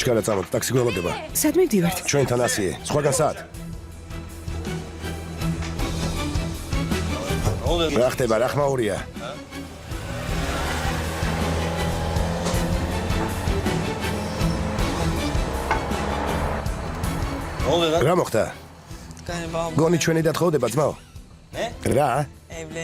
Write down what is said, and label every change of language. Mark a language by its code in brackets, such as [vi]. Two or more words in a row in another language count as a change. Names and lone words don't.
[ka] ჩქარა წამოთ, ტაქსი გველოდება. სად მივდივართ? ჩვენთან ასიე, სხვაგან სად? [tr] Ne oluyor? [ka] რა ხდება, რა ხმაურია? [tr] Ne oluyor lan? [ka] რა მოხდა? [tr] Galiba bu [ka] გონი ჩვენი და თხოვდება, ძმაო? [tr] Ne? [ka] რა? [tr] evlen.